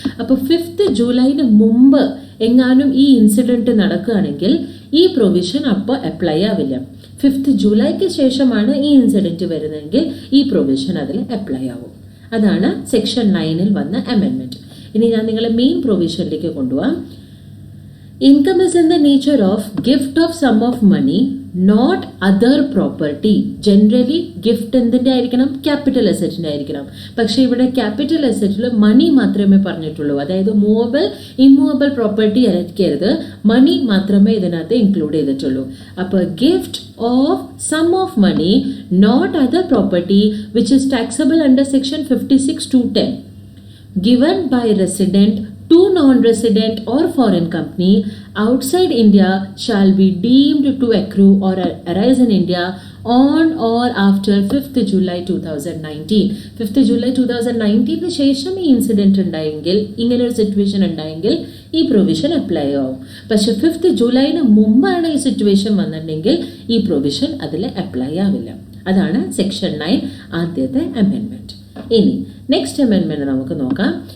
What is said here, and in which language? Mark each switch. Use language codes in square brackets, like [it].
[ml] അപ്പോൾ 5th ജൂലൈന് മുമ്പ് എങ്ങാനും ഈ ഇൻസിഡൻറ്റ് നടക്കുകയാണെങ്കിൽ ഈ പ്രൊവിഷൻ അപ്പോൾ അപ്ലൈ ആവില്ല. 5th ജൂലൈക്ക് ശേഷമാണ് ഈ ഇൻസിഡൻറ്റ് വരുന്നതെങ്കിൽ ഈ പ്രൊവിഷൻ അതിൽ അപ്ലൈ ആവും. അതാണ് സെക്ഷൻ 9 വന്ന അമെൻമെൻറ്റ്. ഇനി ഞാൻ നിങ്ങളെ മെയിൻ പ്രൊവിഷനിലേക്ക് കൊണ്ടുപോകാം. [en] Income is in the nature of gift of sum of money, not other property. [ml] Generally gift എന്തിൻ്റെ ആയിരിക്കണം? ക്യാപിറ്റൽ അസറ്റിൻ്റെ ആയിരിക്കണം. പക്ഷേ ഇവിടെ ക്യാപിറ്റൽ അസറ്റിൽ മണി മാത്രമേ പറഞ്ഞിട്ടുള്ളൂ. അതായത് മൂവബിൾ ഇമ്മൂവബിൾ പ്രോപ്പർട്ടി ഇറക്കരുത്, മണി മാത്രമേ ഇതിനകത്ത് ഇൻക്ലൂഡ് ചെയ്തിട്ടുള്ളൂ. [en] അപ്പോൾ gift of sum of money not other property which is taxable under section 56(2)(10) given by resident to non-resident or foreign company outside India shall be deemed to accrue or arise in India on or after 5th July 2019. [ml] 5th July 2019 ശേഷം ഈ incident ഉണ്ടായെങ്കിൽ, ഇങ്ങനെ ഒരു situation ഉണ്ടായെങ്കിൽ ഈ provision apply ആവും. പക്ഷെ 5th ജൂലൈന് മുമ്പാണ് ഈ situation വന്നിട്ടുണ്ടെങ്കിൽ ഈ പ്രൊവിഷൻ അതിൽ അപ്ലൈ ആവില്ല. അതാണ് സെക്ഷൻ 9 ആദ്യത്തെ അമെൻമെൻറ്റ്. ഇനി നെക്സ്റ്റ് അമെൻമെൻറ്റ് നമുക്ക് നോക്കാം.